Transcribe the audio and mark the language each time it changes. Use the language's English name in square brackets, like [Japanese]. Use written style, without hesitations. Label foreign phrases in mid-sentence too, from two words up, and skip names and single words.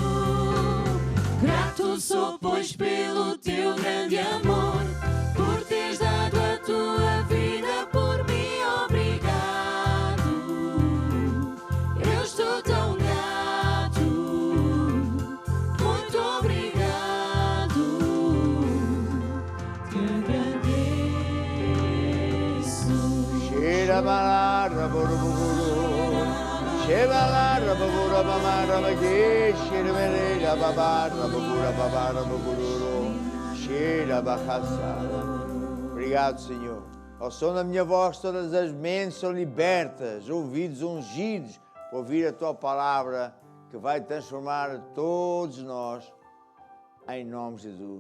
[Portuguese] Grato sou, pois, pelo teu grande amor, por teres dado a tua vida por mim, obrigado. Eu estou tão grato, muito obrigado. Te agradeço. Shirabalara Buruburu, Shivalara Babura Mamara Magi, Shirabera Babara Babura Babara Baburu, Shirabahassara. Obrigado, Senhor. Ao som da minha voz, todas as mentes são libertas, ouvidos ungidos, para ouvir a tua palavra, que vai transformar todos nós, em nome de Jesus.